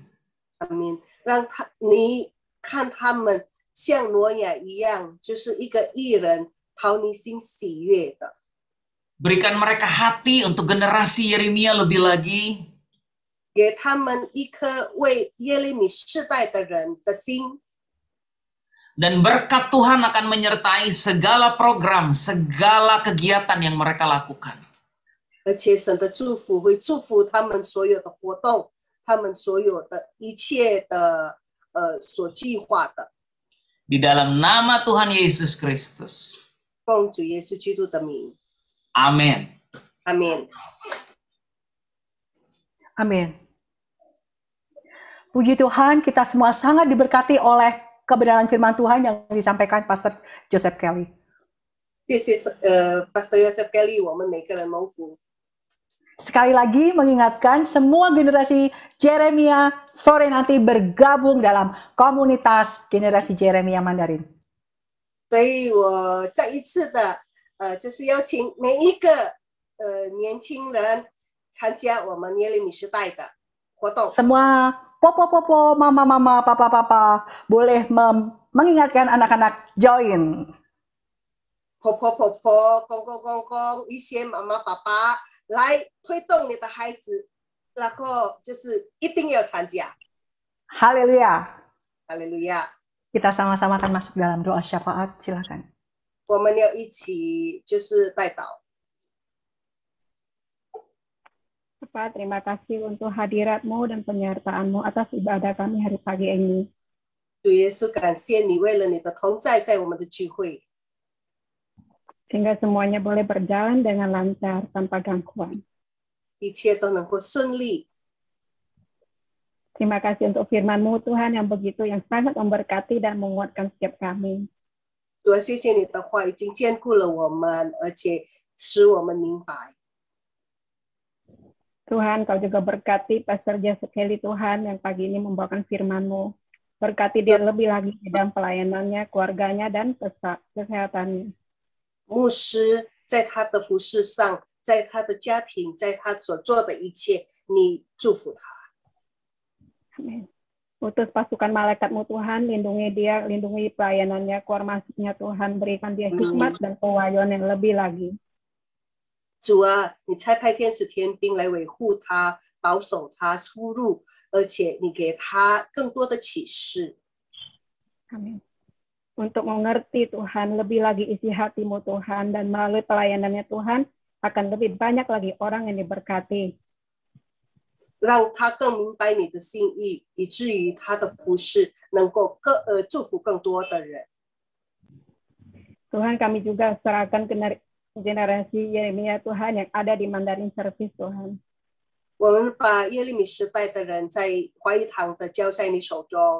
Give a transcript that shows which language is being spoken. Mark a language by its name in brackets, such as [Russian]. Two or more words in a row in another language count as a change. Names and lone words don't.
[Chinese] 阿们，让你看他们。像挪亚一样，就是一个义人，讨你心喜悦的。 [Indonesian] Berikan mereka hati untuk generasi Yeremia lebih lagi. [Chinese] 给他们一颗为耶利米世代的人的心。 [Indonesian] Dan berkat Tuhan akan menyertai segala program, segala kegiatan yang mereka lakukan. [Chinese] 而且神的祝福会祝福他们所有的活动，他们所有的一切的所计划的。 [Indonesian] Di dalam nama Tuhan Yesus Kristus. [Chinese] 奉主耶稣基督的名。 [Indonesian] Amin. Amin. Amin. Puji Tuhan, kita semua sangat diberkati oleh kebenaran firman Tuhan yang disampaikan Pastor Joseph Kelly. [Chinese] 谢谢Pastor Joseph Kelly，我们每个人蒙福。 [Indonesian] Sekali lagi mengingatkan semua generasi Jeremia sore nanti bergabung dalam komunitas generasi Jeremia Mandarin. [Chinese] 所以我再一次的就是邀请每一个年轻人参加我们耶利米时代的活动。 [Indonesian] Semua popo-popo, mama-mama, papa-papa boleh mengingatkan anak-anak join. [Chinese] 婆婆婆婆、公公公公，一些妈妈爸爸。来推动你的孩子，然后就是一定要参加。 [Indonesian] Haleluya. Haleluya. Kita sama-sama akan masuk dalam doa syafaat. Silakan. [Chinese] 我们要一起就是代祷。 [Indonesian] Bapak, terima kasih untuk hadirat-Mu dan penyertaan-Mu atas ibadah kami hari pagi ini. [Chinese] 主耶稣，感谢你为了你的同在，在我们的聚会。 [Indonesian] Sehingga semuanya boleh berjalan dengan lancar tanpa gangguan. [Chinese] 一切都能够顺利。 [Indonesian] Terima kasih untuk firman-Mu Tuhan yang sangat memberkati dan menguatkan setiap kami. [Chinese] 主啊，谢谢你的话已经坚固了我们，而且使我们明白。 [Indonesian] Tuhan, Kau juga berkati Pastor Joseph Kelly Tuhan yang pagi ini membawakan firman-Mu. Berkati dia lebih lagi di dalam pelayanannya, keluarganya, dan kesehatannya. [Chinese] 牧师在他的服事上，在他的家庭，在他所做的一切，你祝福他。 [Indonesian] Amin. Utus pasukan malaikat-Mu Tuhan, lindungi dia, lindungi pelayanannya, keluar masuknya Tuhan, berikan dia hikmat dan pewahyuan yang lebih lagi. [Chinese] 主啊，你差派天使天兵来维护他，保守他出入，而且你给他更多的启示。 [Indonesian] Amin. Untuk mengerti Tuhan, lebih lagi isi hati-Mu Tuhan, dan melalui pelayanannya Tuhan, akan lebih banyak lagi orang yang diberkati. [Chinese] 让他更明白你的心意，以至于他的服事能够祝福更多的人。 [Indonesian] Tuhan, kami juga serahkan generasi Yeremia Tuhan yang ada di Mandarin Service Tuhan. [Chinese] 我们把耶利米时代的人在华语堂的交在你手中。